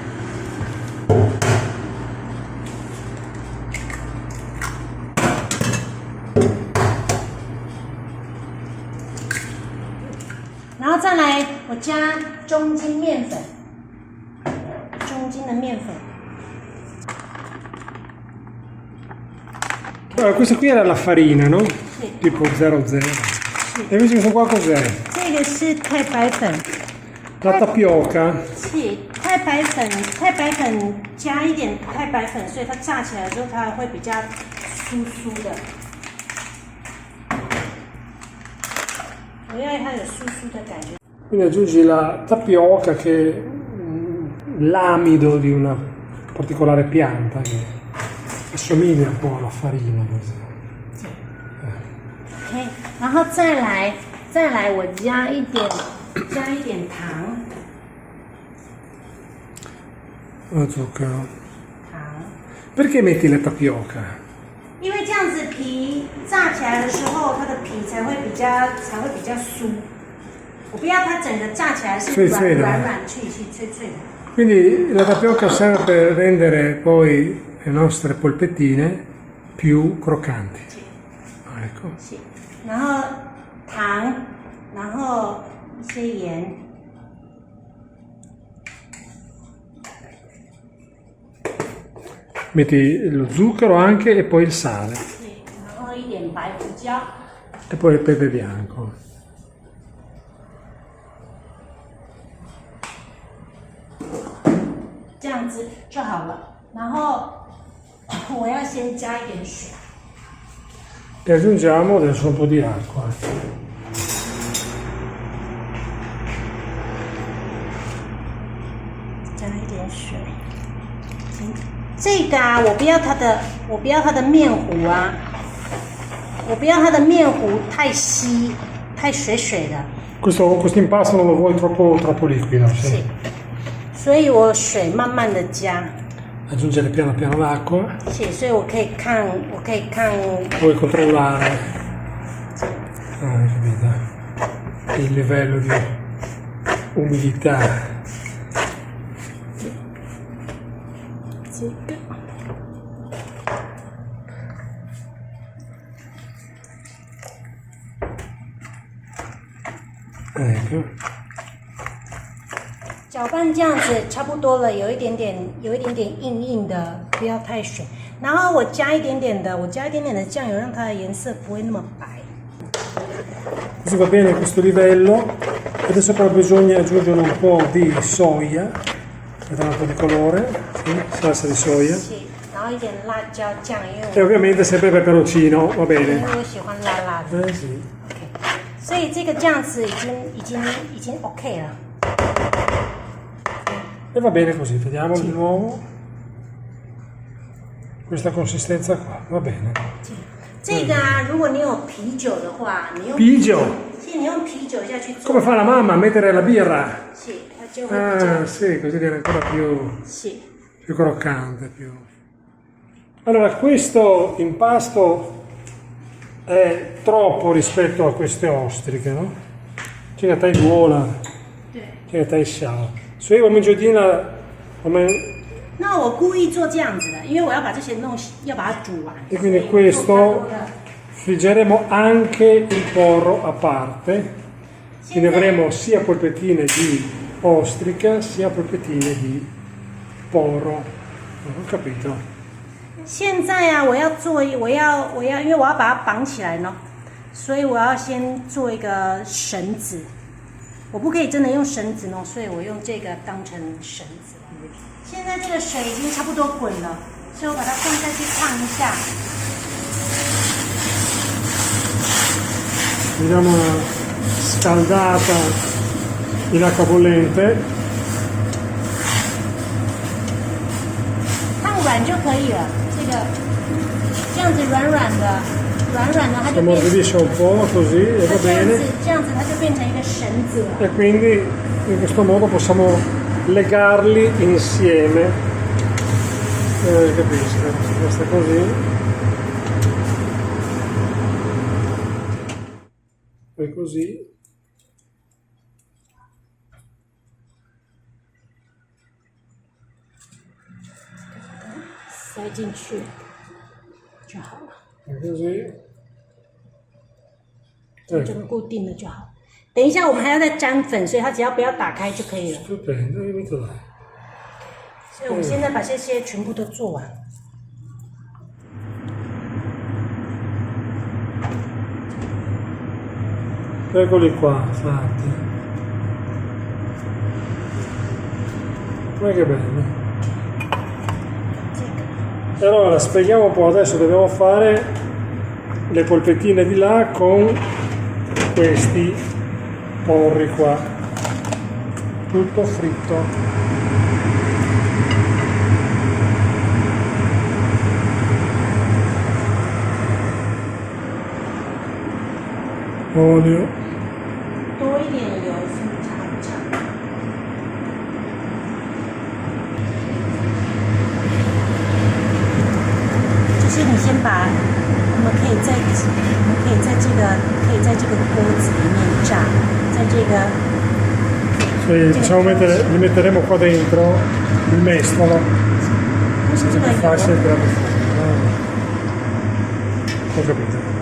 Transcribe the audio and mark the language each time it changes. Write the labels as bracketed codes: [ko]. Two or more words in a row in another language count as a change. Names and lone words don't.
[zh] 然后再来，我加中筋面粉，中筋的面粉。 [it] Allora, questa qui era la farina, no? Sì. Tipo 00. E invece questo qua cos'è? [zh] 这个是太白粉， [it] La tapioca. [zh] 是太白粉加一点太白粉，所以它炸起来之后它会比较酥酥的。我要它有酥酥的感觉。 [it] Quindi aggiungi la tapioca che è l'amido di una particolare pianta che assomiglia un po' alla farina. Così. [zh] OK， 然后再来我加一点糖。 [it] Zucchero. [zh] 糖。 [it] Perché metti la tapioca? [zh] 因为这样子皮炸起来的时候，它的皮才会比较酥。我不要它整个炸起来是软脆脆的。 [it] Quindi la tapioca serve per rendere poi le nostre polpettine più croccanti. Ecco. [zh] 是，然后糖，然后一些盐。 [it] Metti lo zucchero anche e poi il sale. [zh] 然后一点白胡椒。 [it] E poi il pepe bianco. [zh] 这样子就好了。然后我要先加一点水。 [it] E aggiungiamo adesso un po' di acqua. [zh] 加一点水。这个啊，我不要它的面糊啊，我不要它的面糊太稀、太水水的。 [it] Questo impasto non lo vuoi troppo liquido, sì. [zh] 是，所以我水慢慢的加。 [it] Aggiungere piano piano l'acqua. [zh] 是，所以我可以看， [it] Puoi controllare capito? Il livello di umidità. [zh] 这个。 [it] Ecco. [zh] 搅拌这样子差不多了，有一点点硬硬的，不要太水。然后我加一点点的酱油，让它的颜色不会那么白。 [it] Così va bene questo livello. Adesso però bisogna aggiungere un po' di soia per dare un po' di colore, sì, salsa di soia. [zh] 是，然后一点辣椒酱，因 [it] E [zh] 为 [it] ovviamente sempre peperoncino, va [zh] 因 [it] bene. [zh] 为我喜欢辣辣的。 [it] Eh sì. [zh] 所以这个这样子已经 OK 了。 [it] E va bene così, vediamo di nuovo. Questa consistenza qua, va bene. [zh] 这个啊，如果你有啤酒的话，你用 Pigio! 其实你用啤酒下去做， [it] Come fa la mamma a mettere la birra? [zh] 是它就会比较 [it] Ah sì, così viene ancora più [zh] 是。 [it] croccante. Allora, questo impasto è troppo rispetto a queste ostriche, no? [zh] 这个太多了，对。这个太小了。所以我们决定了，我们那我故意做这样子的，因为我要把这些要把它煮完。 [it] e quindi questo friggeremo anche il porro a parte, quindi avremo sia polpettine di ostrica sia polpettine di porro. Non ho capito. [zh] 现在啊，我要，因为我要把它绑起来呢，所以我要先做一个绳子。我不可以真的用绳子弄，所以我用这个当成绳子。现在这个水已经差不多滚了，所以我把它放下去烫一下。 [it] Vediamo scaldata in acqua bollente. [zh] 烫软就可以了，这样子软软的，它就 [it] Ammorbidisce un po' così e va [zh] 这样 [it] bene. [zh] 子，这样子它就变成一个绳子了。 [it] E quindi in questo modo possiamo legarli insieme. Capisco, basta così. Poi così. [zh] 塞进去就好了， E così. 这个固定了就好。等一下我们还要再沾粉，所以它只要不要打开就可以了。 [it] Stupendo, hai vinto là. 所以我们现在把这些全部都做完。 Eccoli qua, fatti. Guarda che bello. [zh] 这个 [it] E allora spieghiamo un po', adesso dobbiamo fare le polpettine di là con questi porri qua, tutto fritto. Olio. [zh] 多一点油是差不差？就是你先把，我们可以在这个锅子里面炸，在这个 [it] Sì, possiamo mettere, li metteremo qua dentro il mestolo [zh] 不是这个 [it] per farsi [zh] 油， [it] entrare fuori. Ho capito.